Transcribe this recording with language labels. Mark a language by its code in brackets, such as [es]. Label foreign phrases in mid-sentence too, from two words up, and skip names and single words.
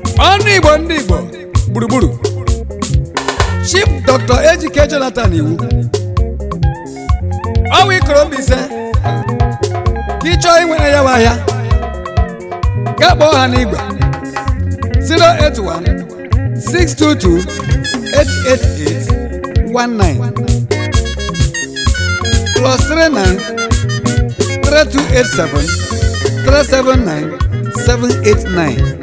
[ig] Ọnụ Igbo ndị Igbo gburugburu. Chief Doctor Ejike Jonathan Iwu. Ọ wụ ikoro Mbaise. Ka ị chọọ inwere ya bụ ahịa, gaa kpọọ ha n'igwe. [en] Zero eight one, six two two, eight eight eight one nine. Plus three nine, three two eight seven, three seven nine, seven eight nine.